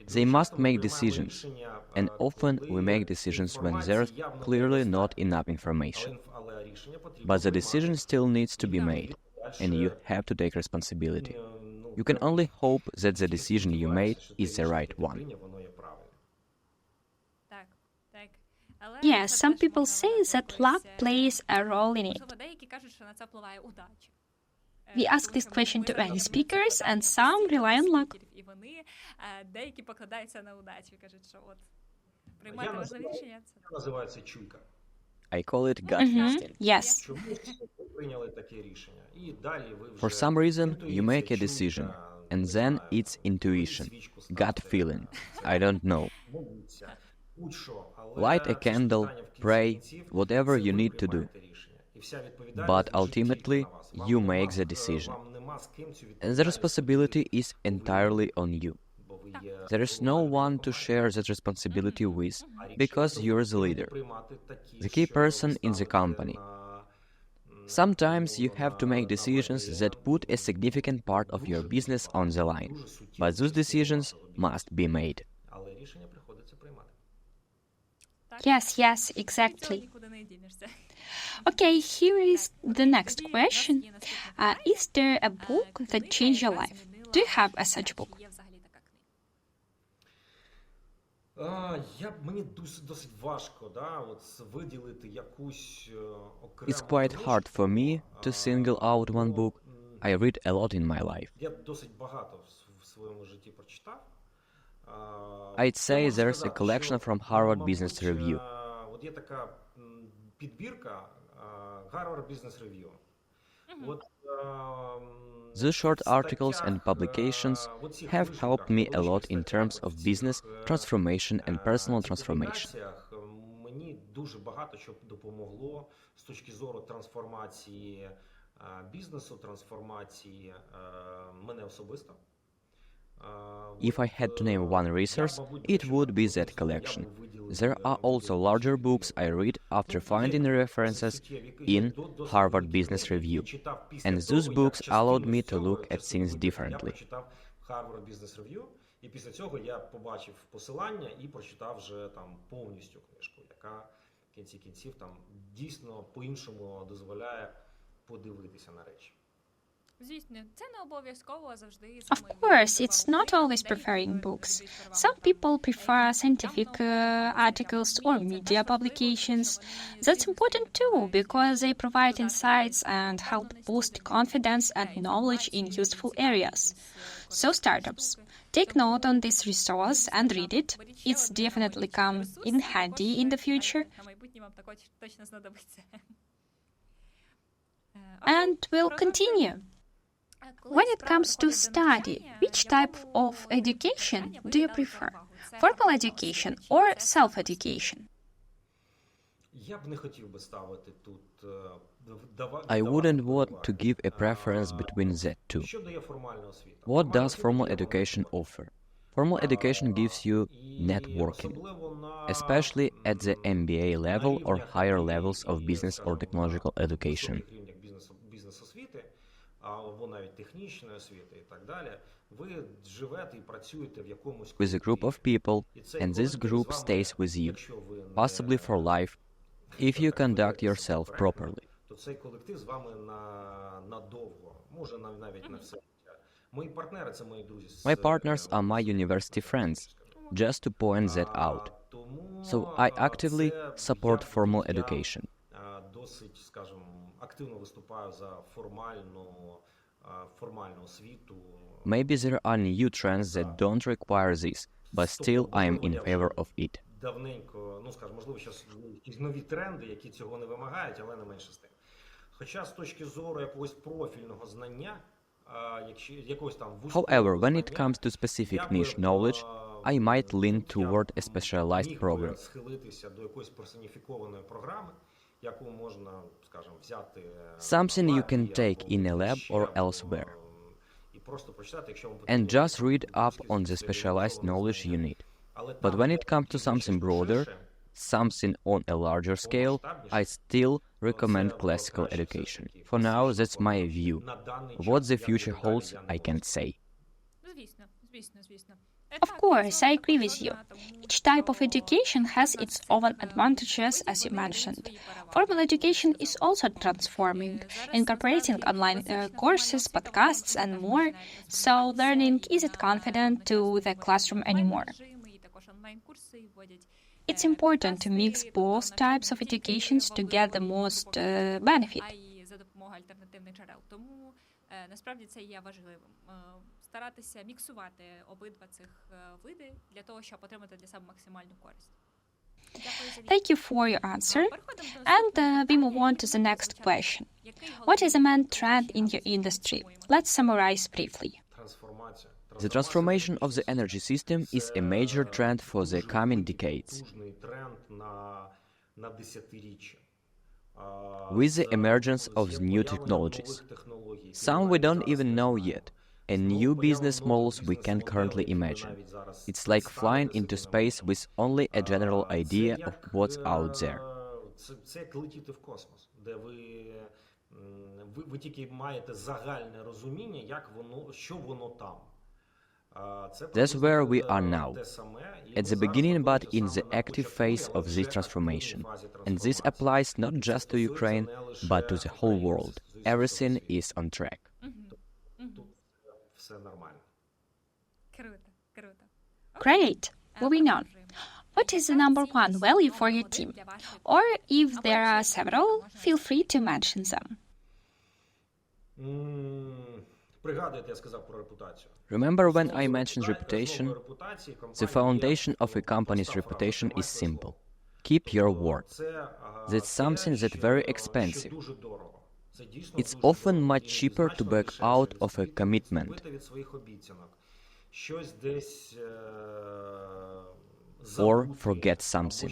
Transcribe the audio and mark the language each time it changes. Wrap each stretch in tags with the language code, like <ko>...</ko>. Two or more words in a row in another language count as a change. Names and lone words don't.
<en>They must make decisions, and often we make decisions when there's clearly not enough information. But the decision still needs to be made, and you have to take responsibility. You can only hope that the decision you made is the right one.</en> <uk>Так, так. Але</uk> <en>Yes,</en> <uk>це</uk> <en>some</en> <uk>теж</uk> <en>people</en> <uk>можна</uk> <en>say that</en> <uk>вважати</uk> <en>luck</en> <uk>якоюсь,</uk> <en>plays a role in it.</en> <uk>можливо, деякі кажуть, що на це впливає удача.</uk> <en>We ask</en> <uk>Тому</uk> <en>this</en> <uk>що</uk> <en>question</en> <uk>ми</uk> <en>to</en> <uk>задаємо</uk> <en>any</en> <uk>це</uk> <en>speakers,</en> <uk>питання</uk> <en>and some</en> <uk>постійно</uk> <en>rely on</en> <uk>до</uk> <en>luck.</en> <uk>спікерів, і вони деякі покладаються на удачу, кажуть, що от приймати важливі рішення. Це Називає це чуйка.</uk> <en>I call it gut instinct. Yes.</en> <uk>Чомусь ви прийняли таке рішення. І далі ви вже</uk> <en>For some reason, you make a</en> <uk>інтуїція,</uk> <en>decision,</en> <uk>чуйка,</uk> <en>and</en> <uk>не</uk> <en>then</en> <uk>знаю,</uk> <en>it's intuition,</en> <uk>свічку</uk> <en>gut</en> <uk>ставте,</uk> <en>feeling. I don't know.</en> <uk>моліться, будь-що. Але</uk> <en>Light a</en> <uk>все ж</uk> <en>candle,</en> <uk>питання в кінці</uk> <en>pray,</en> <uk>кінців,</uk> <en>whatever</en> <uk>це</uk> <en>you</en> <uk>ви</uk> <en>need to do.</en> <uk>приймаєте рішення. І вся відповідальність</uk> <en>But</en> <uk>лежить тільки</uk> <en>ultimately,</en> <uk>на вас. Вам</uk> <en>you</en> <uk>нема,</uk> <en>make the decision.</en> <uk>вам нема з ким цю</uk> <en>And the</en> <uk>відповідальність</uk> <en>responsibility</en> <uk>поділити,</uk> <en>is entirely on you.</en> <uk>бо ви є</uk> <en>There is no one to share that responsibility with, because you're the leader,</en> <uk>приймати такі, the key що</uk> <en>person in the</en> <uk>ставите</uk> <en>company.</en> <uk>на,</uk> <en>Sometimes you have to make decisions that put a significant part of your business on the line,</en> <uk>дуже суттєву</uk> <en>but those</en> <uk>частину</uk> <en>decisions</en> <uk>вашого бізнесу.</uk> <en>must be made.</en> <uk>Але рішення приходиться приймати. так.</uk> <en>Yes, yes,</en> <uk>Від цього</uk> <en>exactly.</en> <uk>нікуди не дінешся.</uk> <en>Okay, here is the</en> <uk>Тоді</uk> <en>next</en> <uk>у нас</uk> <en>question.</en> <uk>є наступне</uk> <en>Is there a</en> <uk>питання.</uk> <en>book that</en> <uk>Книга,</uk> <en>changed your</en> <uk>яка</uk> <en>life?</en> <uk>змінила</uk> <en>Do you have a</en> <uk>ваше</uk> <en>such</en> <uk>життя?</uk> <en>book?</en> <uk>Чи є взагалі така книга? Мені досить важко, да, от виділити якусь окрему</uk> <en>It's quite hard for me to single out one book. I read a lot in my life.</en> <uk>Я досить багато в своєму житті прочитав.</uk> <en>I'd say</en> <uk>Я можу</uk> <en>there's a</en> <uk>сказати,</uk> <en>collection</en> <uk>що,</uk> <en>from Harvard</en> <uk>мабуть,</uk> <en>Business Review.</en> <uk>От є така підбірка Harvard Business Review. От,</uk> <en>These short articles and publications have helped me a lot in terms of business transformation and personal transformation.</en> <uk>Мені дуже багато що допомогло з точки зору трансформації бізнесу, трансформації мене особисто.</uk> <en>If I had to name one resource, it would be that collection. There are also larger books I read after finding references in Harvard Business Review, and those books allowed me to look at things differently.</en> <uk>Я прочитав Harvard Business Review, і після цього я побачив посилання і прочитав вже там повністю книжку, яка в кінці кінців там дійсно по-іншому дозволяє подивитися на речі. Звісно, це не обов'язково завжди.</uk> <en>Of course, it's not always preferring books. Some people prefer scientific articles or media publications. That's important too, because they provide insights and help boost confidence and knowledge in useful areas. So startups, take note on this resource and read it. It's definitely come in handy in the future.</en> <uk>На майбутнє вам також точно знадобиться.</uk> <en>And we'll continue. When it comes to study, which type of education do you prefer? Formal education or self-education?</en> <uk>Я б не хотів би ставити тут</uk> <en>I wouldn't want to give a preference between the two.</en> <uk>Що дає формальна освіта?</uk> <en>What does formal education offer? Formal education gives you networking, especially at the MBA level or higher levels of business or technological education.</en> <uk>Бізнес-освіти, або навіть технічної освіти і так далі. Ви живете і працюєте в якомусь</uk> <en>With a group of people, and this group stays with you, possibly for life, if you conduct yourself properly.</en> <uk>То цей колектив з вами надовго, може навіть на все життя. Мої партнери – це мої друзі.</uk> <en>My partners are my university friends, just to point that out. So I actively support formal education.</en> <uk>Досить, скажімо, активно виступаю за формальну освіту.</uk> <en>Maybe there are new trends that don't require this, but still I am in favor of it.</en> <uk>Давненько, скажімо, можливо, зараз якісь нові тренди, які цього не вимагають, але не менше з тим. Хоча з точки зору якогось профільного знання, якогось там вузького</uk> <en>However, when it</en> <uk>знання,</uk> <en>comes to specific</en> <uk>я би,</uk> <en>niche knowledge, I might lean toward a specialized</en> <uk>міг би</uk> <en>program.</en> <uk>схилитися до якоїсь персоніфікованої програми, яку можна, скажімо, взяти</uk> <en>Something</en> <uk>на</uk> <en>you</en> <uk>лабі</uk> <en>can take</en> <uk>або</uk> <en>in a lab</en> <uk>ще,</uk> <en>or</en> <uk>або,</uk> <en>elsewhere.</en> <uk>І просто прочитати, якщо вам</uk> <en>And</en> <uk>потрібно</uk> <en>just read up on the</en> <uk>спеціалізоване</uk> <en>specialized knowledge you</en> <uk>знання.</uk> <en>need.</en> <uk>Але</uk> <en>But</en> <uk>там,</uk> <en>when</en> <uk>де</uk> <en>it comes to</en> <uk>більше,</uk> <en>something broader,</en> <uk>ширше,</uk> <en>something on a larger scale, I still recommend classical education. For now, that's my view.</en> <uk>на даний</uk> <en>What</en> <uk>час,</uk> <en>the</en> <uk>як</uk> <en>future</en> <uk>деталі</uk> <en>holds,</en> <uk>я не</uk> <en>I</en> <uk>можу</uk> <en>can't say.</en> <uk>Звісно, звісно, звісно.</uk> <en>Of course, I agree with you. Each type of education has its own advantages, as you mentioned. Formal education is also transforming, incorporating online courses, podcasts, and more, so learning isn't confined to the classroom anymore. It's important to mix both types of educations to get the most benefit.</en> <uk>За допомогою альтернативних джерел. Тому насправді це є важливим. Старатися міксувати обидва цих види для того, щоб отримати для себе максимальну користь.</uk> <en>Thank you for your answer. And we move on to the next question. What is the main trend in your industry? Let's summarize briefly. The transformation of the energy system is a major trend for the coming decades. With the emergence of new technologies, some we don't even know yet, and new business models we can't currently imagine. It's like flying into space with only a general idea of what's out there.</en> <uk>Це як летіти в космос, де ви тільки маєте загальне розуміння, як воно, що воно там.</uk> <en>That's where we are now, at the beginning but in the active phase of this transformation. And this applies not just to Ukraine, but to the whole world. Everything is on track.</en> <uk>Все нормально. Круто.</uk> <en>Great. Moving on. What is the number one value for your team? Or if there are several, feel free to mention them.</en> <uk>Пригадуєте, я сказав про репутацію.</uk> <en>Remember when I mentioned reputation? The foundation of a company's reputation is simple. Keep your word. That's something that's very expensive. It's often much cheaper to back out of a commitment or forget something.</en>